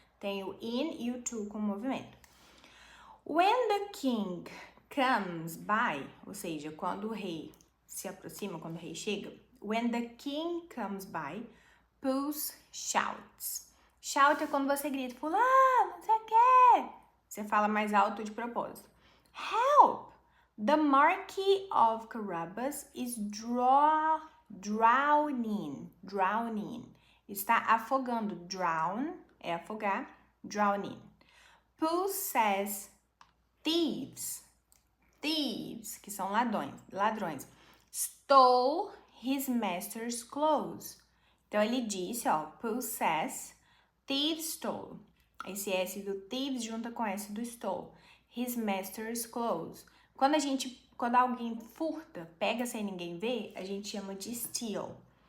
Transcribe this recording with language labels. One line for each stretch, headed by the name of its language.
Portuguese: Tem o in e o to com movimento.
English: When the king comes by,
Portuguese: ou seja, quando o rei se aproxima, quando o rei chega.
English: When the king comes by, Puss shouts.
Portuguese: Shout é quando você grita, fulano, não sei o quê. Você fala mais alto de propósito.
English: Help! The Marquis of Carabas is drowning.
Portuguese: Está afogando. Drown é afogar. Drowning.
English: Puss says thieves,
Portuguese: que são ladrões.
English: Stole his master's clothes.
Portuguese: Então ele disse,
English: Puss says, thieves stole.
Portuguese: Esse S do thieves junta com S do stole.
English: His master's clothes.
Portuguese: Quando alguém furta, pega sem ninguém ver, a gente chama de steal.